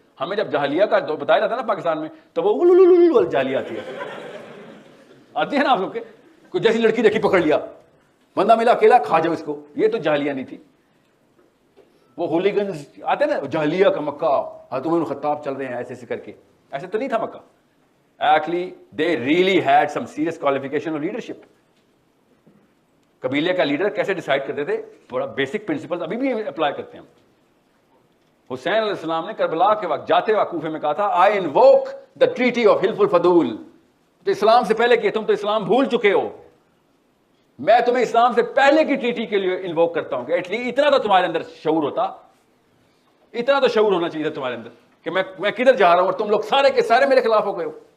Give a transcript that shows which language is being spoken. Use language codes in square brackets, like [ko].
[ur] ہمیں جب جہلیہ کا بتایا جاتا ہے نا پاکستان میں, تو وہ جہلیہ آتی ہے نا آپ لوگ کے, کوئی جیسی لڑکی دیکھی پکڑ لیا, بندہ ملا اکیلا کھا جاؤ اس کو. یہ تو جہلیہ نہیں تھی. وہ ہولیگنز آتے نا جہلیہ کا مکہ, حضرت عمر بن خطاب چل رہے ہیں ایسے ایسے کر کے. ایسے تو نہیں تھا مکہ. [en] Actually they really had some serious qualification of leadership. [ur] قبیلے کا لیڈر کیسے ڈیسائیڈ کرتے تھے, بڑا بیسک پرنسپل ابھی بھی اپلائی کرتے ہیں ہم. حسین علیہ السلام نے کربلا کے وقت جاتے ہوئے کوفے میں کہا تھا, [en] I invoke the treaty of حلف الفضول. [ur] تو اسلام سے پہلے کہ تم تو اسلام بھول چکے ہو, میں تمہیں اسلام سے پہلے کی ٹریٹی کے لیے انووک کرتا ہوں کہ ایٹ لیسٹ اتنا تو تمہارے اندر شعور ہوتا, اتنا تو شعور ہونا چاہیے تھا تمہارے اندر کہ میں کدھر جا رہا ہوں اور تم لوگ سارے کے سارے میرے خلاف ہو گئے ہو.